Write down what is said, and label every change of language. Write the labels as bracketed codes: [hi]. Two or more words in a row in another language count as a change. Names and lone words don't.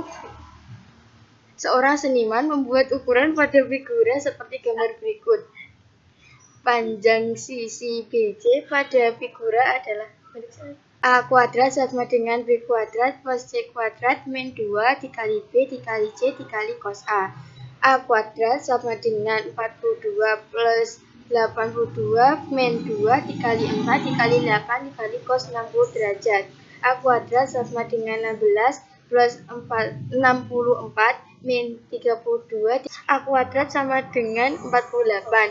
[id] Seorang seniman membuat ukuran pada figura seperti gambar berikut. Panjang sisi BC pada figura adalah A kuadrat sama dengan B kuadrat plus C kuadrat min 2 dikali B dikali C dikali cos A. A kuadrat sama dengan 42 plus 82 min 2 dikali 4 dikali 8 dikali cos 60 derajat. A kuadrat sama dengan 16 plus 64 min 32. A kuadrat sama dengan 48.